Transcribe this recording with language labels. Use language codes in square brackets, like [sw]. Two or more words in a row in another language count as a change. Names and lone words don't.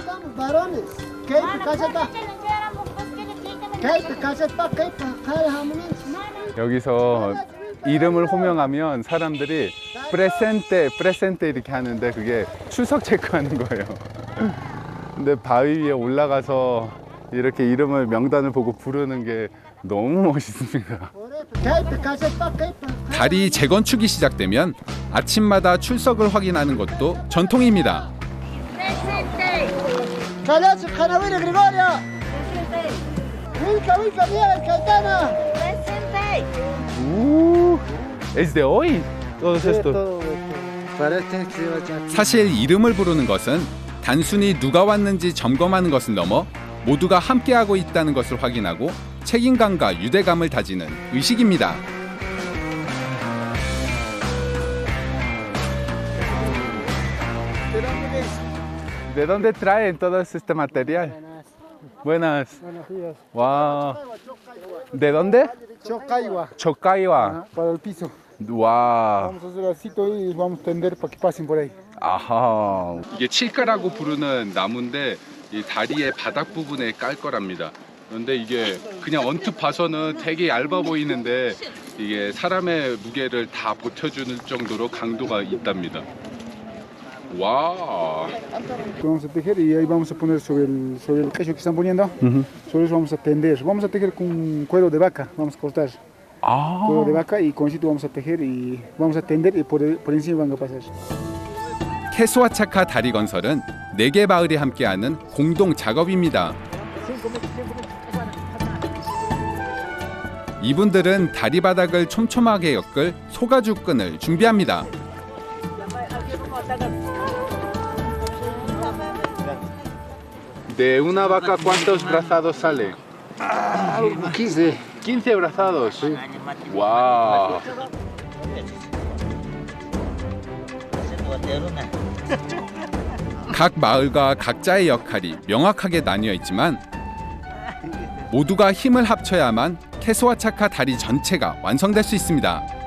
[ko] 여기서 이름을 호명하면 사람들이 프레센테 이렇게 하는데 그게 출석 체크하는 거예요. 근데 바위 위에 올라가서 이렇게 이름을 명단을 보고 부르는 게 너무 멋있습니다. 다리 재건축이 시작되면 아침마다 출석을 확인하는 것도 전통입니다. [es] Es de hoy. Todos estos. [ko] 사실 이름을 부르는 것은 단순히 누가 왔는지 점검하는 것을 넘어 모두가 함께하고 있다는 것을 확인하고 책임감과 유대감을 다지는 의식입니다. [es] ¿De dónde traen todo este material? Buenas. Buenos días. Wow. ¿De dónde? Chocaiwa. Chocaiwa. Para el piso. Wow. Vamos a hacer así y vamos a tender para que pasen por ahí. [ko] 아하. 이게 칠가라고 부르는 나무인데 이 다리의 바닥 부분에 깔 거랍니다. 그런데 이게 그냥 언뜻 봐서는 되게 얇아 보이는데 이게 사람의 무게를 다 버텨주는 정도로 강도가 있답니다. 와. [es] Vamos a tejer y ahí vamos a poner sobre el queso que están poniendo. Sobre eso vamos a tender. Vamos a tejer con cuero de vaca. Vamos a cortar cuero de vaca y con esto vamos a tejer y vamos a tender y por encima van a pasar. [ko] 케스와차카 다리 건설은 4개 마을이 함께하는 공동 작업입니다. 이분들은 다리 바닥을 촘촘하게 엮을 소가죽 끈을 준비합니다. [es] De una vaca, ¿cuántos brazados sale? 15. 15 brazados. [ko] 와. 각 마을과 각자의 역할이 명확하게 나뉘어 있지만 모두가 힘을 합쳐야만 케스와차카 다리 전체가 완성될 수 있습니다.